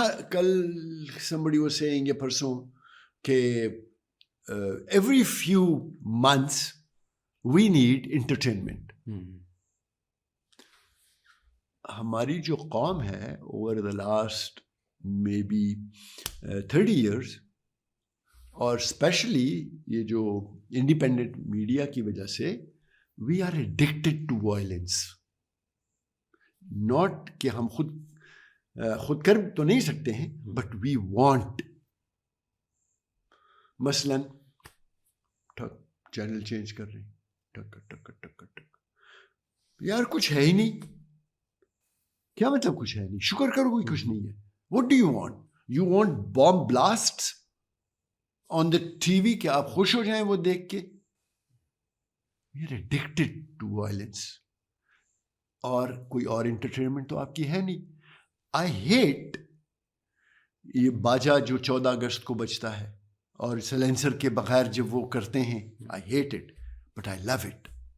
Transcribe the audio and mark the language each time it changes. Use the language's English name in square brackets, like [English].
[English] کل somebody was saying [Urdu] یہ پرسوں کہ [English] every few months we need entertainment. [Urdu] ہماری جو قوم ہے [English] over the last maybe 30 years, [Urdu] اور اسپیشلی یہ جو انڈیپینڈنٹ میڈیا کی وجہ سے [English] we are addicted to violence. [Urdu] not کہ ہم خود کر تو نہیں سکتے ہیں, [English] But we want. [Urdu] مثلاً چینل چینج کر رہے ہیں, ٹک ٹک ٹک ٹک, یار کچھ ہے ہی نہیں. کیا مطلب کچھ ہے نہیں؟ شکر کرو کوئی کچھ نہیں ہے. [English] What do you want? You want bomb blasts on the TV [Urdu] کہ آپ خوش ہو جائیں وہ دیکھ کے؟ [English] We are addicted to violence. [Urdu] اور کوئی اور انٹرٹینمنٹ تو آپ کی ہے نہیں. [English] I hate [Urdu] یہ باجا جو 14 اگست کو بجتا ہے اور سلینسر کے بغیر جب وہ کرتے ہیں. [English] I hate it but I love it.